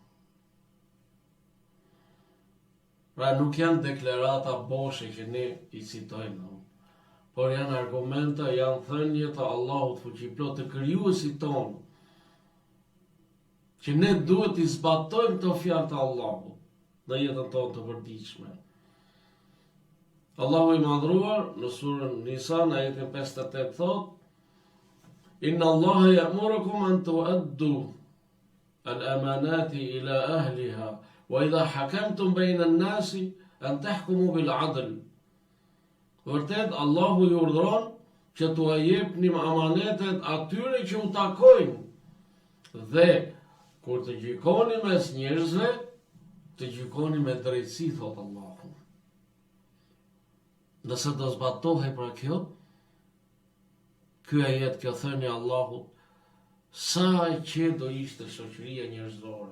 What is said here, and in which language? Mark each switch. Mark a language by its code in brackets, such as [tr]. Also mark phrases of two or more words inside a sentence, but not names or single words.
[sq] Pra nuk janë deklarata boshe që ne i citojmë, por janë argumenta, janë thënie të Allahut fuqiplot, të krijuesit tonë, që ne duhet i zbatojmë të fjalë të Allahut në jetën tonë të përditshme. Allahu i madhruar në surën Nisa në ajetin 58 thot: [ar] إن الله يأمركم أن تؤدوا الأمانات إلى أهلها وإذا حكمتم بين الناس أن تحكموا بالعدل. [sq] Vërtet Allahu ju urdhëron që t'u jepni amanetet atyre që u takojnë dhe kur të gjykoni mes njerëzve, të gjykoni me drejtësi, thot Allahu. Nëse do zbatohej pra kjo, ky ajet, kjo thënie e Allahut, sa e që do ishte shoqëria njerëzore.